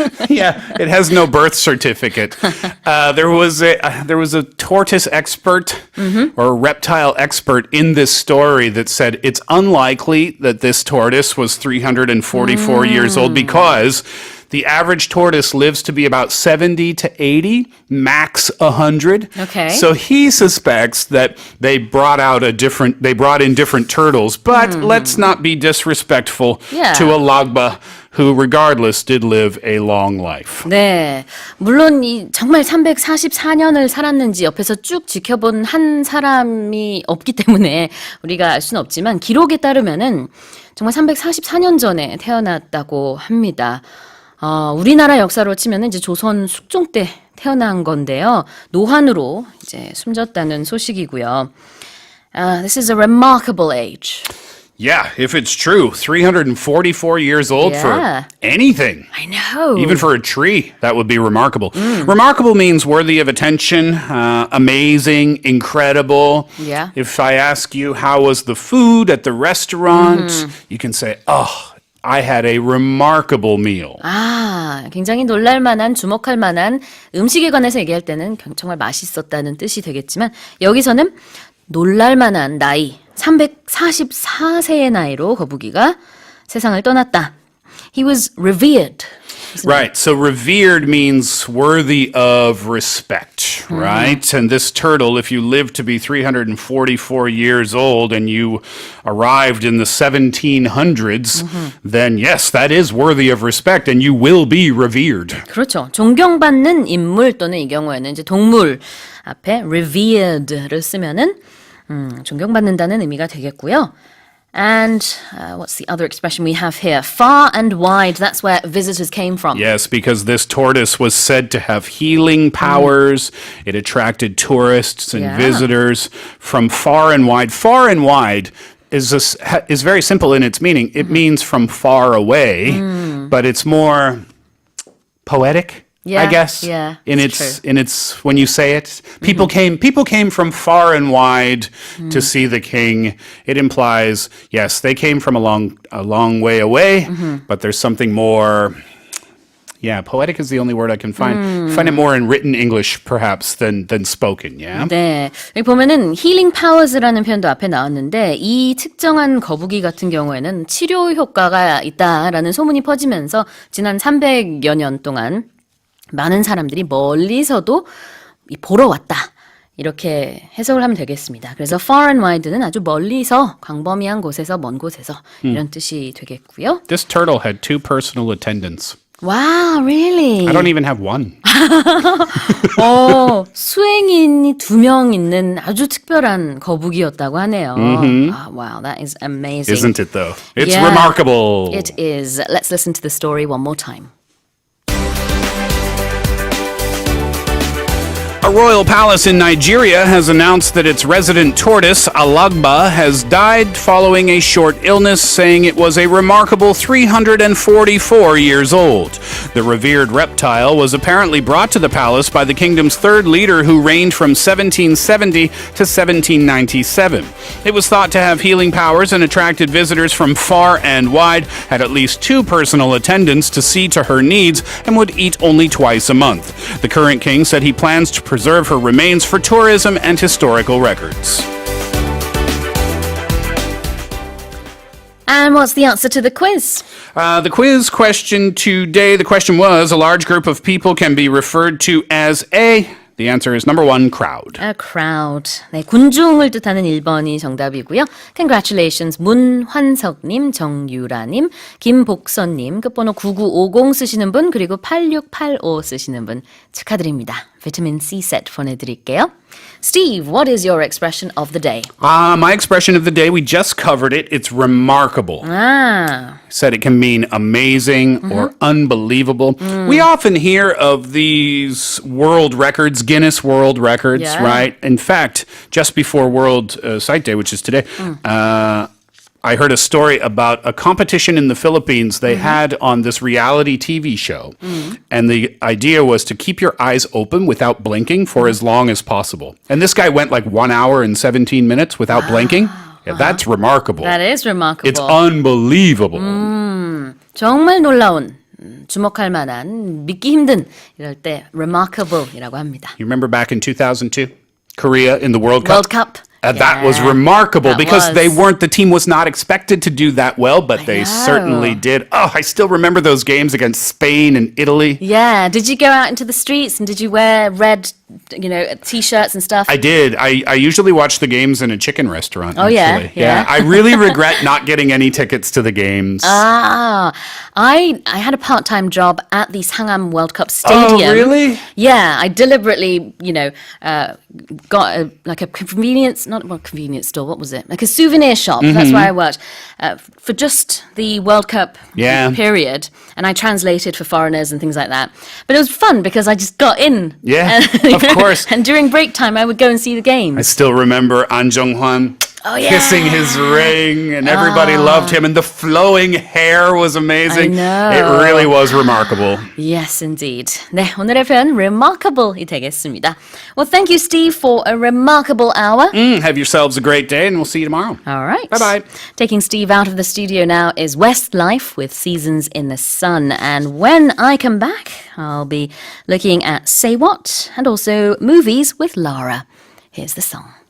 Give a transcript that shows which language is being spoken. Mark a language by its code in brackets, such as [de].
[en] Yeah, it has no birth certificate. There was a tortoise expert or a reptile expert in this story that said it's unlikely that this tortoise was 344 years old because the average tortoise lives to be about 70 to 80, max 100. Okay. So he suspects that they brought in different turtles, but let's not be disrespectful to Alagba, who regardless did live a long life. [ko] 네, 물론 정말 344년을 살았는지 옆에서 쭉 지켜본 한 사람이 없기 때문에 우리가 알 수는 없지만 기록에 따르면은 정말 344년 전에 태어났다고 합니다. 우리나라 역사로 치면은 이제 조선 숙종 때 태어난 건데요. 노환으로 이제 숨졌다는 소식이고요. [en] This is a remarkable age. Yeah, if it's true, 344 years old for anything. I know. Even for a tree, that would be remarkable. Remarkable means worthy of attention, amazing, incredible. Yeah. If I ask you, how was the food at the restaurant? You can say, oh, I had a remarkable meal. [ko] 굉장히 놀랄만한, 주목할 만한 음식에 관해서 얘기할 때는 정말 맛있었다는 뜻이 되겠지만 여기서는 놀랄만한 나이, 344세의 나이로 거북이가 세상을 떠났다. [en] He was revered. Right, so revered means worthy of respect, right? And this turtle, if you lived to be 344 years old and you arrived in the 1700s, then yes, that is worthy of respect and you will be revered. [ko] 그렇죠. 존경받는 인물 또는 이 경우에는 이제 동물 앞에 revered를 쓰면은 존경받는다는 의미가 되겠고요. [en] And what's the other expression we have here? Far and wide, that's where visitors came from. Yes, because this tortoise was said to have healing powers. It attracted tourists and visitors from far and wide. Far and wide is very simple in its meaning. It means from far away, but it's more poetic. I guess. Yeah, in its when you say it, people came from far and wide to see the king. It implies, yes, they came from a long way away, but there's something more. Yeah, poetic is the only word I can find. Find it more in written English, perhaps, than spoken. Yeah. [ko] 네, 여기 보면은 healing powers라는 표현도 앞에 나왔는데 이 특정한 거북이 같은 경우에는 치료 효과가 있다라는 소문이 퍼지면서 지난 300여 년 동안 많은 사람들이 멀리서도 보러 왔다. 이렇게 해석을 하면 되겠습니다. 그래서 far and wide는 아주 멀리서, 광범위한 곳에서, 먼 곳에서 이런 뜻이 되겠고요. [en] This turtle had 2 personal attendants. Wow, really? I don't even have one. [ko] 수행인이 2명 있는 아주 특별한 거북이였다고 하네요. [en] Wow, that is amazing. Isn't it, though? It's Yeah, remarkable. It is. Let's listen to the story one more time. A royal palace in Nigeria has announced that its resident tortoise, Alagba, has died following a short illness, saying it was a remarkable 344 years old. The revered reptile was apparently brought to the palace by the kingdom's third leader, who reigned from 1770 to 1797. It was thought to have healing powers and attracted visitors from far and wide, had at least 2 personal attendants to see to her needs, and would eat only twice a month. The current king said he plans to preserve her remains for tourism and historical records. And what's the answer to the quiz? The quiz question today, the question was, a large group of people can be referred to as a... The answer is number 1, crowd. A crowd. [ko] 네, 군중을 뜻하는 1번이 정답이고요. [en] Congratulations. [ko] 문환석님, 정유라님, 김복선님, 끝번호 9950 쓰시는 분, 그리고 8685 쓰시는 분 축하드립니다. 비타민 C 세트 보내드릴게요. [en] Steve, what is your expression of the day? My expression of the day, we just covered it. It's remarkable. Said it can mean amazing or unbelievable. We often hear of these world records, Guinness World Records, right? In fact, just before World Sight Day, which is today, I heard a story about a competition in the Philippines they had on this reality TV show. And the idea was to keep your eyes open without blinking for as long as possible. And this guy went like 1 hour and 17 minutes without blinking. Yeah, that's remarkable. That is remarkable. It's unbelievable. [ko] 정말 놀라운, 주목할 만한, 믿기 힘든 이럴 때 remarkable이라고 합니다. [en] You remember back in 2002? Korea in the World Cup? World Cup. That was remarkable because the team was not expected to do that well, but they certainly did. Oh, I still remember those games against Spain and Italy. Yeah. Did you go out into the streets and did you wear red, T-shirts and stuff? I did. I usually watch the games in a chicken restaurant. Oh, actually. Yeah. I really regret not getting any tickets to the games. I had a part-time job at the Sangam World Cup Stadium. Oh, really? Yeah, I deliberately, got a convenience store. What was it? Like a souvenir shop. That's where I worked for just the World Cup period, and I translated for foreigners and things like that. But it was fun because I just got in. Yeah, of course. And during break time, I would go and see the games. I still remember An Jung-hwan kissing his ring, and everybody loved him, and the flowing hair was amazing. I know. It really was remarkable. Yes, indeed. [ko] 네, 오늘의 표현 remarkable이 되겠습니다. [en] Well, thank you, Steve, for a remarkable hour. Have yourselves a great day, and we'll see you tomorrow. All right. Bye-bye. Taking Steve out of the studio now is Westlife with Seasons in the Sun. And when I come back, I'll be looking at Say What and also movies with Lara. Here's the song.